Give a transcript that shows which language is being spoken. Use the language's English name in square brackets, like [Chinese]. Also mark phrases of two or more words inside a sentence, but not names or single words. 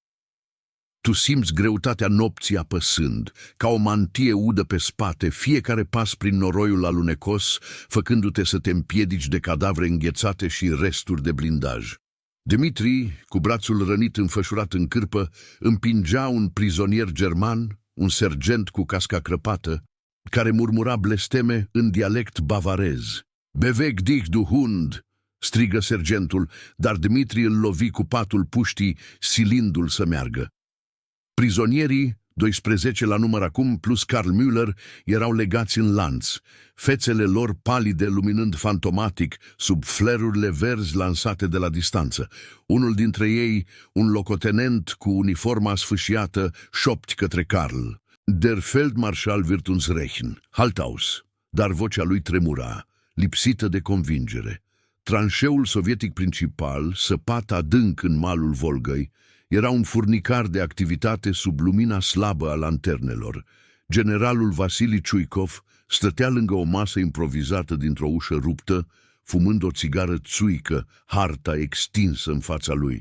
[Romanian] Tu simți greutatea nopții apăsând, ca o mantie udă pe spate, fiecare pas prin noroiul alunecos, făcându-te să te împiedici de cadavre înghețate și resturi de blindaj. Dimitri, cu brațul rănit înfășurat în cârpă, împingea un prizonier german, un sergent cu casca crăpată, care murmura blesteme în dialect bavarez. [German] "Beweg dich, du Hund!" [Romanian] strigă sergentul, dar Dimitri îl lovi cu patul puștii, silindu-l să meargă. Prizonierii, 12 la număr acum, plus Karl Müller, erau legați în lanț, fețele lor palide luminând fantomatic sub flerurile verzi lansate de la distanță. Unul dintre ei, un locotenent cu uniforma sfâșiată, șopti către Karl: [German] "Der Feldmarschall wird uns rächen, halt aus!" [Romanian] Dar vocea lui tremura, lipsită de convingere. Tranșeul sovietic principal, săpat adânc în malul Volgăi, era un furnicar de activitate sub lumina slabă a lanternelor. Generalul Vasili Ciuikov stătea lângă o masă improvizată dintr-o ușă ruptă, fumând o țigară țuică, harta extinsă în fața lui.